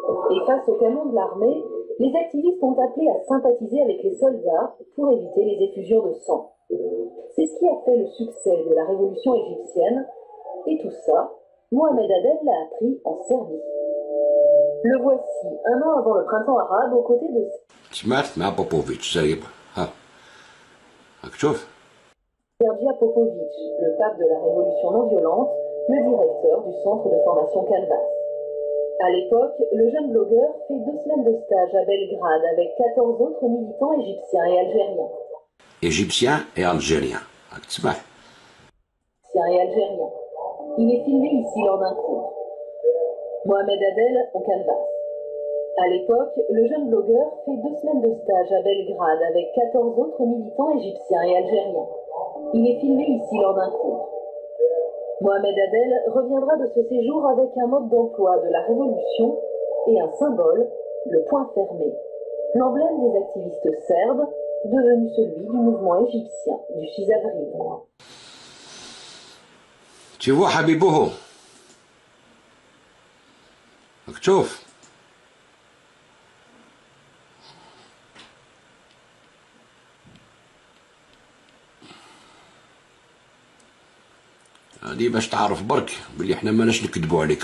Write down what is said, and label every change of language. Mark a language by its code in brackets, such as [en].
[fr] Et face au canon de l'armée, les activistes ont appelé à sympathiser avec les soldats pour éviter les effusions de sang. C'est ce Celui-ci a fait le succès de la révolution égyptienne, et tout ça, Mohamed Adel l'a appris en Serbie. Le voici, un an avant le printemps arabe, aux côtés de... [ar] سمعت مع بوبوفيتش زريب ها راك تشوف [fr] Sergia Popovic, le pape de la révolution non violente, le directeur du centre de formation Canvas. À l'époque, le jeune blogueur fait 2 semaines de stage à Belgrade avec 14 autres militants égyptiens et algériens. égyptien et algérien [ar] راك تسمع [fr] Égyptiens et algériens. Il est filmé ici lors d'un cours. Mohamed Adel en Canvas. À l'époque, le jeune blogueur fait 2 semaines de stage à Belgrade avec 14 autres militants égyptiens et algériens. Il est filmé ici lors d'un cours. Mohamed Adel reviendra de ce séjour avec un mode d'emploi de la révolution et un symbole, le poing fermé, l'emblème des activistes serbes, devenu celui du mouvement égyptien du 6 avril. Tu vois [ar] حبيبه راك تشوف هادي باش تعرف برك بلي حنا ماناش نكذبوا عليك.